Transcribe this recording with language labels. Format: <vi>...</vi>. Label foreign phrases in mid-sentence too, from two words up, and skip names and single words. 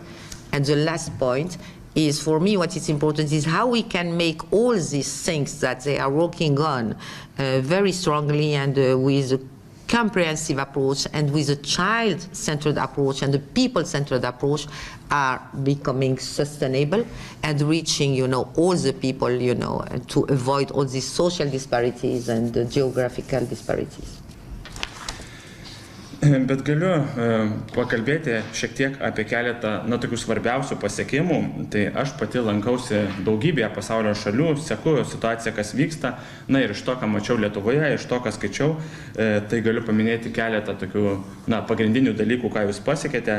<en>And the last point is, for me, what is important is how we can make all these things that they are working on very strongly and with a comprehensive approach and with a child-centered approach and a people-centered approach are becoming sustainable and reaching, all the people, to avoid all these social disparities and geographical disparities.</en> <lt>Bet galiu pakalbėti šiek tiek apie keletą tokių svarbiausių pasiekimų. Tai aš pati lankausi daugybėje pasaulio šalių, seku situaciją, kas vyksta. Na ir iš to, ką mačiau Lietuvoje, iš to, ką skaičiau, tai galiu paminėti keletą tokių pagrindinių dalykų, ką jūs pasiekėte.</lt>